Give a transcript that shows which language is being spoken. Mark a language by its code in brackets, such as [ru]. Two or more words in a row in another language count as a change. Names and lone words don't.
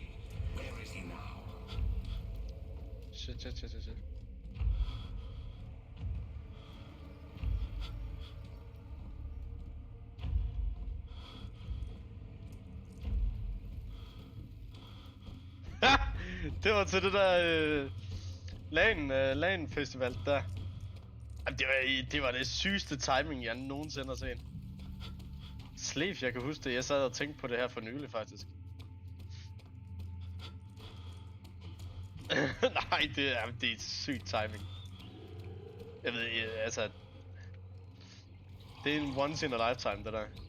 [en] Where is he now? Shit. [da] Det var til det der LAN festival der. Jamen, det var det sygeste timing jeg nogensinde har set. Slave, jeg kan huske det. Jeg sad og tænkte på det her for nylig faktisk. Nej, det er sygt timing. Jeg ved altså. Det er en [en] once in a lifetime [da] det der.